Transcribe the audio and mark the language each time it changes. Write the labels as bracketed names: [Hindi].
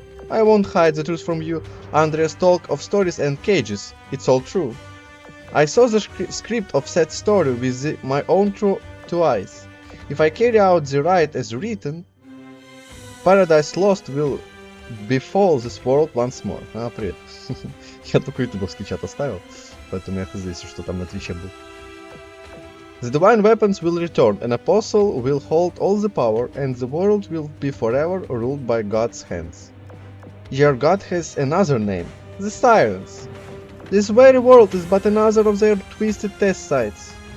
[English] I won't hide the truth from you. Andrea's talk of stories and cages. It's all true. I saw the script of said story with my own two eyes. If I carry out the rite as written, Paradise Lost will befall this world once more. [Russian] А, привет. Я только ютубовский чат оставил, поэтому я хз, если что там на твиче был. [English] The divine weapons will return, an apostle will hold all the power, and the world will be forever ruled by God's hands. Your God has another name, the Sirens. This very world is but another of their twisted test sites.